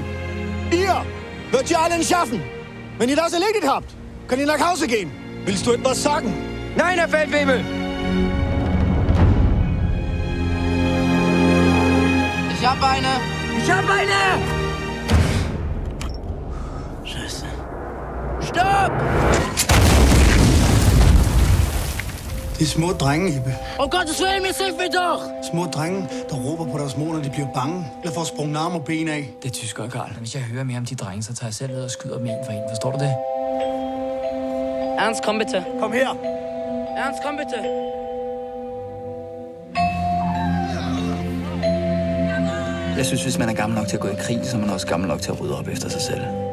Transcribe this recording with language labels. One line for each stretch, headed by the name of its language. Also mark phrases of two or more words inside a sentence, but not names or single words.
German: Ihr wird ihr allen schaffen. Wenn ihr das erledigt habt, könnt ihr nach Hause gehen. Willst du etwas sagen? Nein, Herr Feldwebel! Ich hab eine! Ich hab eine! Scheiße. Stopp!
Danish: Det er små drenge, Ibe.
German: Oh Gottes Willen, jetzt hilf mir doch!
Danish: Små drenge, der råber på deres mor, når de bliver bange. Eller får sprunget arme og ben af. Det er tyskere, Karl. Hvis jeg hører mere om de drenge, så tager jeg selv ud og skyder dem en for en. Forstår du det?
German: Ernst, komm bitte.
Danish: Kom her.
German: Ernst, komm bitte.
Danish: Jeg synes, hvis man er gammel nok til at gå i krig, så er man også gammel nok til at rydde op efter sig selv.